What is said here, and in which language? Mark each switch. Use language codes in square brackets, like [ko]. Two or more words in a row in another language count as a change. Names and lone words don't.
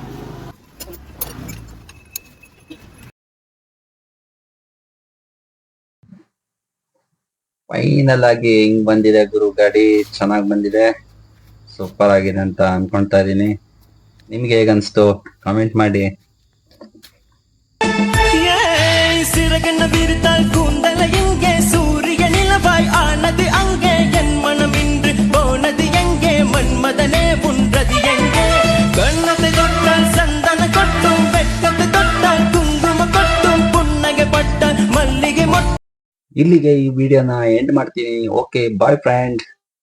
[kn] ಫೈನಲ್ ಆಗಿ ಹಿಂಗ್ ಬಂದಿದೆ ಗುರು. ಗಾಡಿ ಚೆನ್ನಾಗಿ ಬಂದಿದೆ, ಸೂಪರ್ ಆಗಿದೆ ಅಂತ ಅನ್ಕೊಂತಾ ಇದೀನಿ. ನಿಮ್ಗೆ ಹೇಗನ್ಸ್ತು ಕಾಮೆಂಟ್ ಮಾಡಿ. [ta] சிறகென்ன விரித்தால் கூந்தல எங்கே சூரிய நிலவாய் ஆனது அங்கே என் மனம் இன்று போனது எங்கே மன்மதனே உன்றது எங்கே கண்ணத்தை தொட்டால் சந்தன கொட்டும் வெட்கத்தை தொட்டால் குங்கும கொட்டும் புன்னகை பட்டால் மல்லிகை [kn] ಇಲ್ಲಿಗೆ ಈ ವಿಡಿಯೋನ ಎಂಡ್ ಮಾಡ್ತೀನಿ. [en] okay, bye friend.